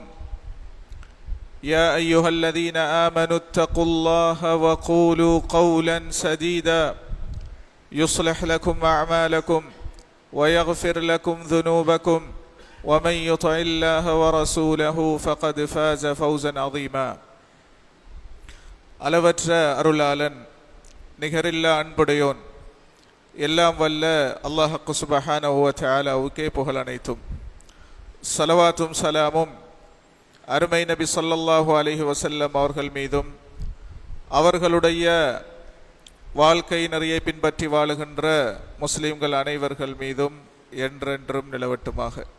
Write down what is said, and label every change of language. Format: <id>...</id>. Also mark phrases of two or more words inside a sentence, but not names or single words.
<ar>يا أيها الذين آمنوا اتقوا الله وقولوا قولا سديدا يصلح لكم أعمالكم ويغفر لكم ذنوبكم ومن يطع الله ورسوله فقد فاز فوزا عظيما.</ar> <ta>அளவற்ற அருளாளன் நிகரில்லா அன்புடையோன் எல்லாம் வல்ல</ta> <ar>الله سبحانه وتعالى</ar> <ta>புகழ் அனைத்தும். ஸலவாத்தும் சலாமும் அருமை நபி</ta> <ar>صلى الله عليه وسلم</ar> <ta>அவர்கள் மீதும் அவர்களுடைய வாழ்க்கை நிறையை பின்பற்றி வாழுகின்ற முஸ்லிம்கள் அனைவர்கள் மீதும் என்றென்றும் நிலவட்டுமாக.</ta>